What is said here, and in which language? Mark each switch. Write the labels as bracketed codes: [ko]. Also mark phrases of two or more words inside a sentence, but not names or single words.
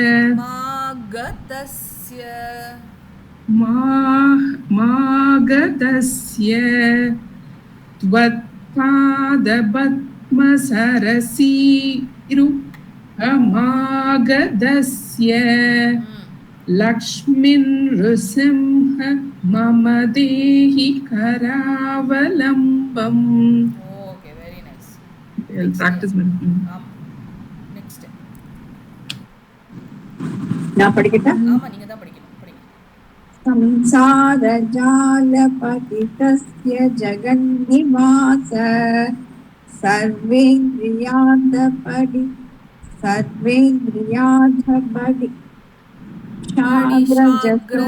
[sa] मागतस्य त्वत्पादपद्मसरसीरु मागतस्य लक्ष्मीनृसिंह मम देहि करावलम्बम्. [en] Okay, very nice. I'll practice madam. Next. [ta] நான் படிக்கட்டா? ஆமா, நீங்க தான் படிக்கணும். படிங்க. [sa] संसार जालपतितस्य जगन्निवास सर्वेन्द्रियार्थपरि शाग्रजसो